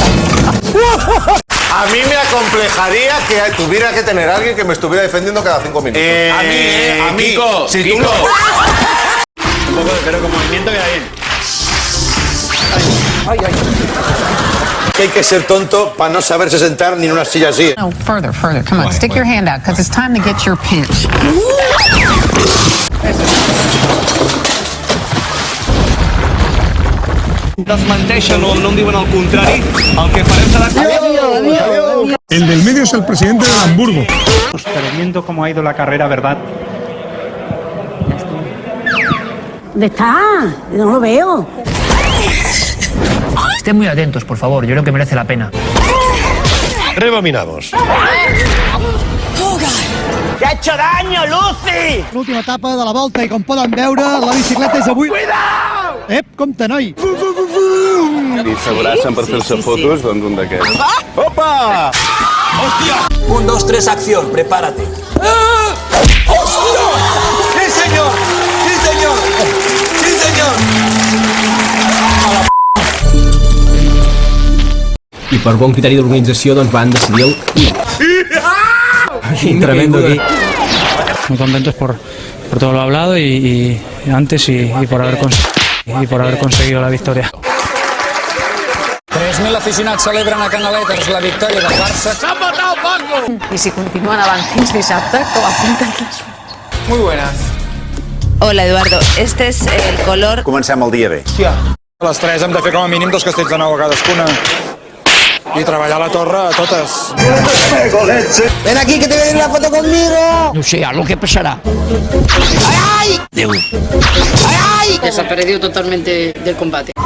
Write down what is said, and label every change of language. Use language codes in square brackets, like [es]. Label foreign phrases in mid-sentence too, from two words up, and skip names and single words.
[es] A mí me acomplejaría que tuviera que tener a alguien que me estuviera defendiendo cada 5 minutos. A mí, Kiko, si Kiko. tú no... Un poco, pero con movimiento queda bien. Que hay que ser tonto para no saberse sentar ni en una silla así. No, [en] further. Come on, stick your hand out, because it's time to get your pinch. [ca] Desmenteixen o no em diuen el contrari, el que farem serà... [es] El del medio es el presidente de Hamburgo. Pero viendo cómo ha ido la carrera, ¿verdad? ¿Dónde está? No lo veo. Estén muy atentos, por favor, yo creo que merece la pena. Rebobinamos. ¡Que ha hecho daño, Lucy! [ca] L'última etapa de la volta i com poden veure, la bicicleta és avui... Cuidao! Compte, noi! I s'abracen per fer-se fotos, doncs un d'aquests. [es] ¡Opa! ¡Hostia! 1, 2, 3, acción, prepárate. [ca] ¡Hòstia! Sí, senyor! Sí, senyor! Sí, senyor! I per bon criteri d'organització, doncs van decidir el... [es] Tremendo aquí. Muy contentos por todo lo hablado y antes y por haber conseguido la victoria. [ca] 3.000 aficionats celebren a Canaletes la victòria del Barça. [es] ¡Se ha matado Paco! [ca] I si continuen avant fins dissabte, com apunten les... [es] Muy buenas. Hola, Eduardo. Este es el color... [ca] Comencem el dia bé. Hòstia. A les 3 hem de fer com a mínim 2 castells de nou a cadascuna. Y treballar a la torre a totes. [es] Ven aquí, que te voy a dar una foto conmigo. No sé, algo que pasará. ¡Ay, ay! ¡Ay, ay! Que se ha perdido totalmente del combate.